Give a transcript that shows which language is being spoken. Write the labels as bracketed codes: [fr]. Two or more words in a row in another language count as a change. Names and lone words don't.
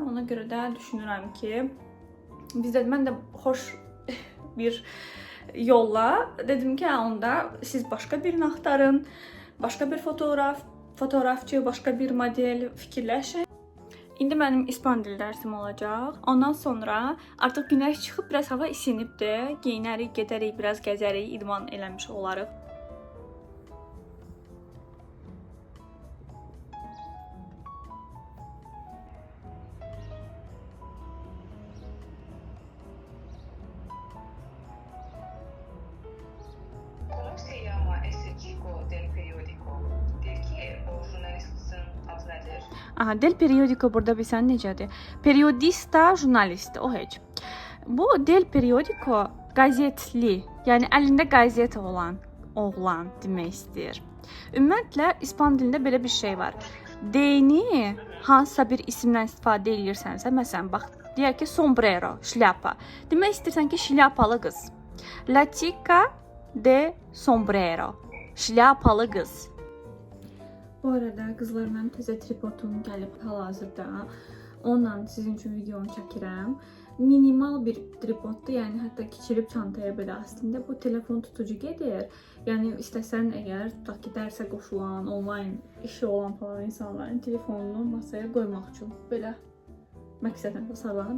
[az] Ona görə də düşünürəm ki, mən də xoş bir yolla dedim ki, onda siz başqa birini axtarın, başqa bir fotoğrafçı, başqa bir model fikirləşin. İndi mənim İspan dili dərsim olacaq. Ondan sonra artıq günəş çıxıb, biraz hava isinibdir. Geyinərik, gedərik, biraz gəzərik, idman eləmiş olarıq. [es] ¿Cómo se llama ese chico del periódico? [az] Del ki o jurnalistin adı nedir? Aha, [es] del periodico [az] burada bilsən necədir? Periodista, jurnalist, o heç. Bu [es] del periodico [az] qəzetli, yəni əlində qəzet olan oğlan demək istəyir. Ümumiyyətlə İspan dilində belə bir şey var. D-ni hansısa bir isimdən istifadə edirsənsə, məsələn, bax, deyək ki, sombrero, şlyapa. Demək istəyirsən ki, şlyapalı qız. [es] La chica de sombrero, [az] şlyapalı qız. Bu arada qızlar, mənim təzə tripodum gəlib hal-hazırda. Onunla sizin üçün videonu çəkirəm. Minimal bir tripoddur, yəni hətta keçirib çantaya belə aslında bu telefon tutucu gedir. Yəni istəsən əgər tutaq ki, dərsə qoşulan, onlayn işi olan falan insanların telefonunu masaya qoymaq üçün belə məqsədlə tasarlanıb.